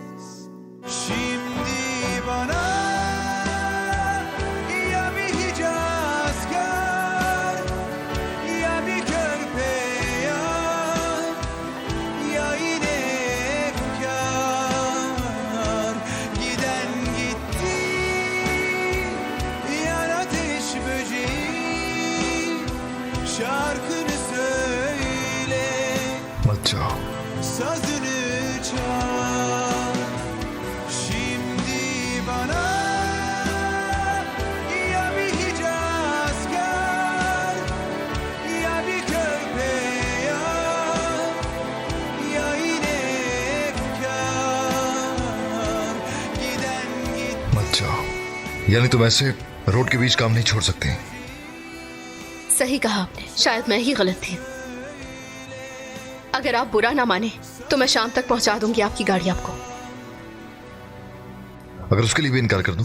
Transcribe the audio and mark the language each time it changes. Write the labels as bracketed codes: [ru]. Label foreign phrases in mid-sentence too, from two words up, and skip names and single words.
[tr] Şimdi bana ya bir Hicaz gel, ya bir körpe ya yine efkar. Giden gitti, yan ateş böceği, şarkını söyle, [hi] मत जाओ। [tr] sazını çal. Şimdi bana ya bir Hicaz gel, ya bir körpe ya yine efkar. Giden gitti. [hi] मत जाओ। यानी तुम ऐसे रोड के बीच काम नहीं छोड़ सकते। सही कहा आपने, शायद मैं ही गलत थी। अगर आप बुरा ना माने तो मैं शाम तक पहुंचा दूंगी आपकी गाड़ी आपको। अगर उसके लिए भी इनकार कर दूं?